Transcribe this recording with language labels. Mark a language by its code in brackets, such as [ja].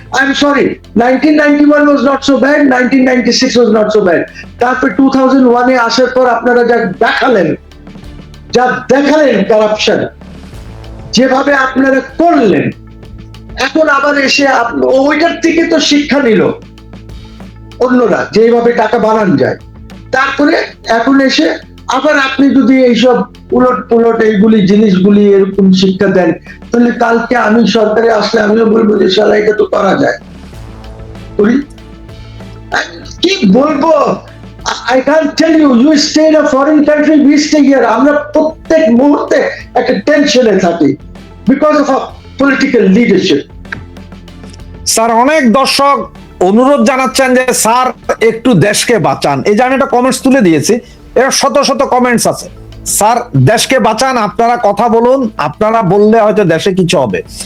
[en] I am sorry, 1991 was not so bad, 1996 was not so bad। [bn] তারপর 2001 এ আসার পর আপনারা যা দেখালেন কারাপশন, যেভাবে আপনারা করলেন, এখন আবার এসে ওইটার থেকে তো শিক্ষা নিল অন্যরা, যেভাবে টাকা বানান যায়। তারপরে এখন এসে আবার আপনি যদি এইসব উলট এইগুলি জিনিসগুলি এরকম শিক্ষা দেন, তাহলে কালকে আমি সরকারে আসলে আমিও বলবো যে শালা এটা তো করা যায়। কি বলবো, [en] I can't tell you, you stay in a foreign country, we stay here. [bn] আমরা প্রত্যেক মুহূর্তে একটা টেনশনে থাকি [en] because of our political leadership. [bn] Sir, অনেক দর্শক অনুরোধ জানাচ্ছেন যে স্যার একটু দেশকে বাঁচান। এই যে আমি একটা কমেন্টস তুলে দিয়েছি, এর শত শত কমেন্টস আছে। স্যার দেশকে বাঁচান, আপনারা কথা বলুন, আপনারা বললে হয়তো দেশে কিছু হবে।